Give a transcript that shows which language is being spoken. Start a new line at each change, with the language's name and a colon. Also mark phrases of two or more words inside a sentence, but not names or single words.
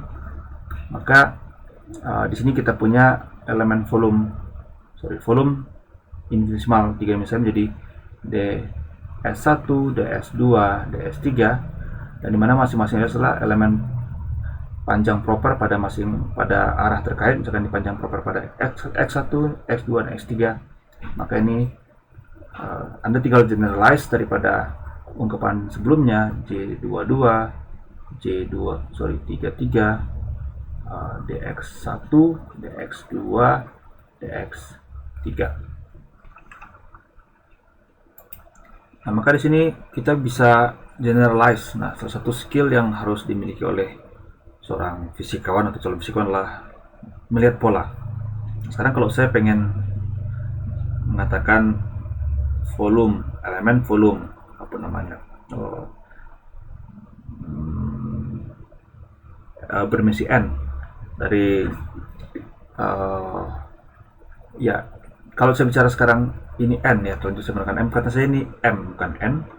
Indonesian: Maka di sini kita punya elemen volume infinitesimal 3 dimensi menjadi ds1, ds2, ds3, dan dimana masing-masing adalah elemen panjang proper pada arah terkait. Misalkan di panjang proper pada x1, x2, dan x3, maka ini Anda tinggal generalize daripada ungkapan sebelumnya, J22, J33, dx1, dx2, dx3. Nah, maka di sini kita bisa generalize. Nah, salah satu skill yang harus dimiliki oleh seorang fisikawan atau calon fisikawan adalah melihat pola. Sekarang kalau saya pengen mengatakan volume, elemen volume, apa namanya, berdimensi n dari ya, kalau saya bicara sekarang ini n, ya, kalau saya menggunakan m, kata saya ini m bukan n.